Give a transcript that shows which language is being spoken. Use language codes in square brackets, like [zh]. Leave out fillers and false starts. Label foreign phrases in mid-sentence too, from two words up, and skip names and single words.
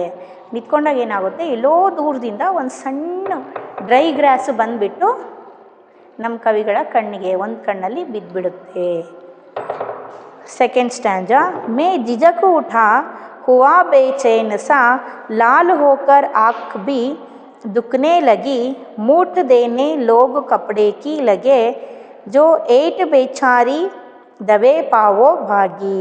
[kn] ನಿಂತ್ಕೊಂಡಾಗ ಏನಾಗುತ್ತೆ, ಎಲ್ಲೋ ದೂರದಿಂದ ಒಂದು ಸಣ್ಣ [en] dry grass [kn] ಬಂದುಬಿಟ್ಟು ನಮ್ಮ ಕವಿಗಳ ಕಣ್ಣಿಗೆ ಒಂದು ಕಣ್ಣಲ್ಲಿ ಬಿದ್ದುಬಿಡುತ್ತೆ. [en] second stanza, [hi] मैं झिझक उठा हुआ बेचैन सा, लाल होकर आँख भी दुखने लगी, मूठ देने लोग कपड़े की लगे, जो ऐट बेचारी दबे पावो भागी।